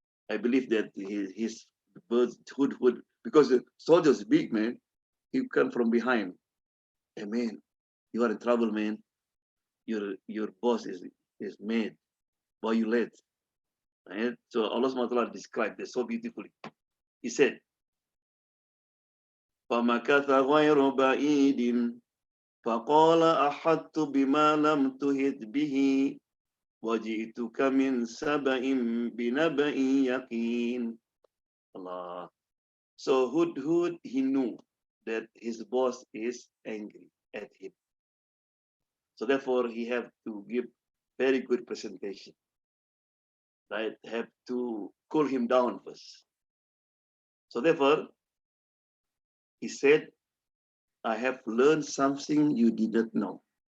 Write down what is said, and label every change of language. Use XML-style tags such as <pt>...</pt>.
<en>I believe that his birds Hudhud, because the soldier's big man, he come from behind. Hey man, you are in trouble, man. Your boss is mad. Why you late? Right? So Allah subhanahu wa ta'ala described this so beautifully. He said,</en> <ar>فَمَكَثَ غَيْرُ بَعِيدٍ فَقَالَ أَحَطْتُ بِمَا لَمْ تُحِطْ بِهِ وَجِئْتُكَ مِنْ سَبَإٍ بِنَبَإٍ يَقِينٍ.</ar> <en>Allah. So Hudhud, he knew that his boss is angry at him. So therefore, he have to give very good presentation. Right? Have to cool him down first. So therefore, he said, I have learned something you didn't know.</en>